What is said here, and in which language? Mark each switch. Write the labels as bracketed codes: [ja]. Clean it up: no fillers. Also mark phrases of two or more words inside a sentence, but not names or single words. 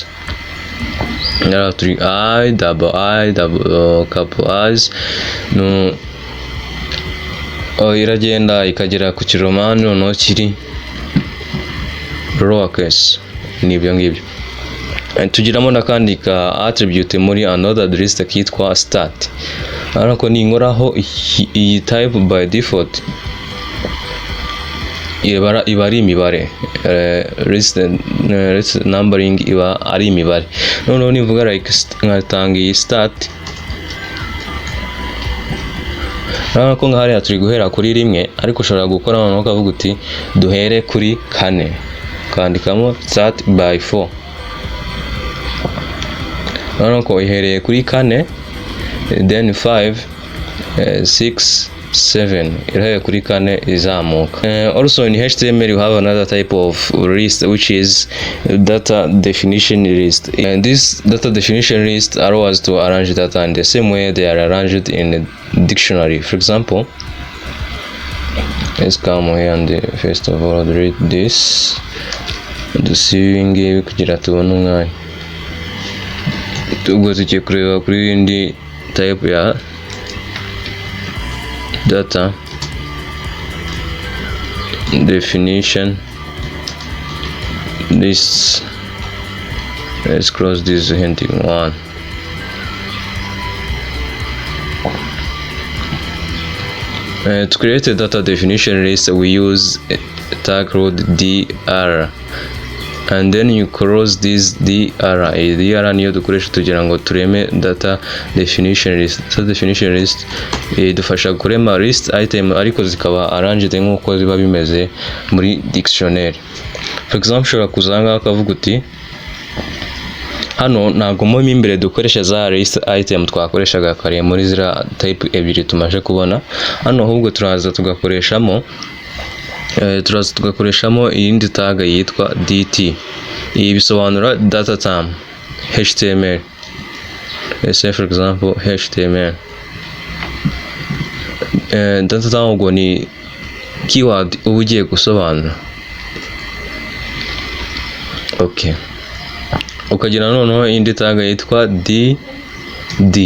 [rw] Ngara turi I, double couple I's, no iragenda ikagera ku kiromani noneho kiri lowercase. Nibyo ngibyo. Tugiramo nakandi ka attribute muri [en] Unordered List [rw] kitwa start. Ariko ninkoraho iyi [en] type by default [rw] iba ari imibare, [en] list numbering [rw] iba ari imibare. Noneho nivuga like nkatanga iyi start, urabona ko ngahariya turi guhera kuri rimwe, ariko ushobora gukora noneho ukavuga uti duhere kuri kane, ukandikamo [en] start by 4. [rw] Urabona ko ihereye kuri kane, then 5, 6, 7 irahereye kuri kane izamuka. [en] Also in HTML you have another type of list which is data definition list. And this data definition list allows us to arrange data in the same way they are arranged in a dictionary. For example, let's come here and first of all read this. [rw] Dusivingi kugira tubone umwanya. Ubwo tugiye kureba kuri indi type ya [en] data definition lists. Let's close this heading 1. To create a data definition list, we use a tag called dr, and then you close this dr. [rw] dr niyo dukoresha tugira ngo tureme [en] data definition list. Data definition list [rw] idufasha kurema [en] list item [rw] ariko zikaba arranged nk'uko ziba bimeze muri dictionary. [en] For example, [rw] ushobora kuzanga akavuga uti hano ntago mo imbere dukoresha za [en] list item [rw] twakoreshaga kare muri zira type ebyiri tumaje kubona. Hano ahubwo turaza tugakoreshamo iyindi tag yitwa dt. Iyi bisobanura [en] data term html. Let's say for example html. Data term [rw] ubwo ni keyword uba ugiye gusobanura. Okay, ukagira noneho indi tag yitwa dd.